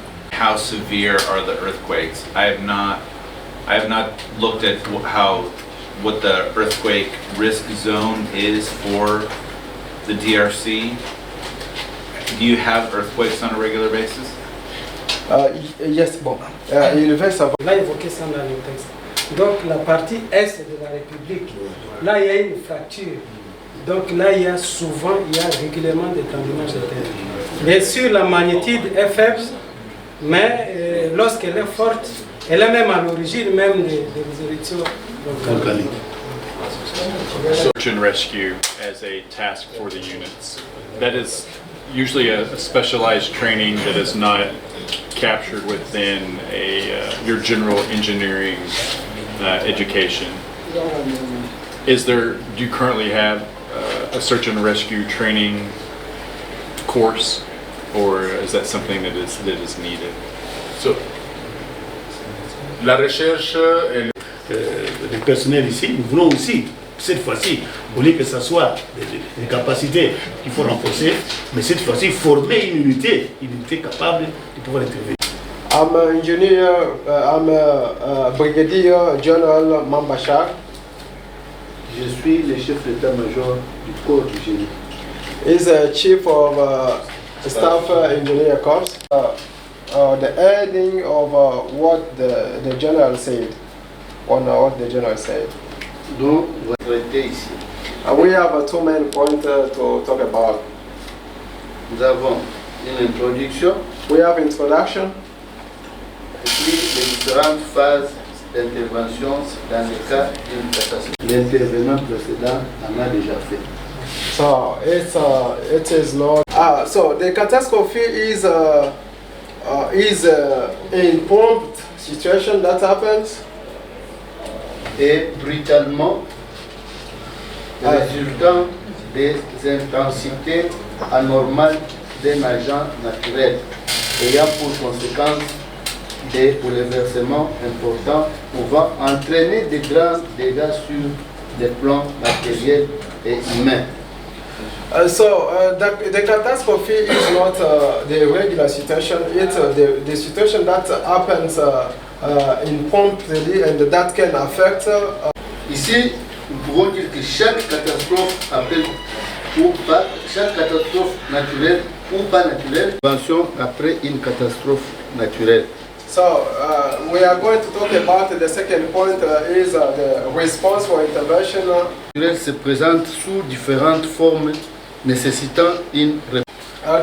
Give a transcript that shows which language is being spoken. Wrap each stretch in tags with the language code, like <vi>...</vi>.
<en>How severe are the earthquakes? I have not looked at what the earthquake risk zone is for the DRC. Do you have earthquakes on a regular basis?</en> <fr>Yes, bon. Il veut savoir. On a évoqué ça dans le texte. Donc la partie est de la République, là il y a une fracture. Donc là il y a régulièrement des tremblements de terre. Bien sûr la magnitude est faible, mais lorsqu'elle est forte, elle est même à l'origine même des éruptions volcaniques.</fr> <en>Search and rescue as a task for the units. That is usually a specialized training that is not captured within your general engineering education. Do you currently have a search and rescue training course, or is that something that is needed?</en> <fr>So, la recherche et le personnel ici, nous voulons aussi cette fois-ci, au lieu que ce soit des capacités qu'il faut renforcer, mais cette fois-ci, former une unité capable de pouvoir intervenir.</fr> <en>I'm an engineer, I'm a Brigadier General Mambachar.</en> <fr>Je suis le chef d'état-major du corps du génie.</fr> <en>He's a chief of staff engineer corps. The ending of what the general said, on what the general said.</en> <fr>Donc, vous traitez ici.</fr> <en>We have two main points to talk about.</en> <fr>Nous avons une introduction.</fr> <en>We have introduction.</en> <fr>Et puis les différentes phases d'intervention dans le cas d'une catastrophe. L'intervenant précédent en a déjà fait.</fr> <en>So it is not. So the catastrophe is in prompt situation that happens.</en> <fr>Et brutalement, résultant des intensités anormales d'un agent naturel ayant pour conséquence des bouleversements importants pouvant entraîner des grands dégâts sur des plans matériels et humains.</fr> <en>The catastrophe is not the regular situation, it's the situation that happens in promptly and that can affect.</en> <fr>Ici, nous pouvons dire que chaque catastrophe appelle ou pas, chaque catastrophe naturelle ou pas naturelle, prévention après une catastrophe naturelle.</fr> <en>So we are going to talk about the second point is the response for intervention.</en> <fr>Elle se présente sous différentes formes nécessitant une réponse.</fr>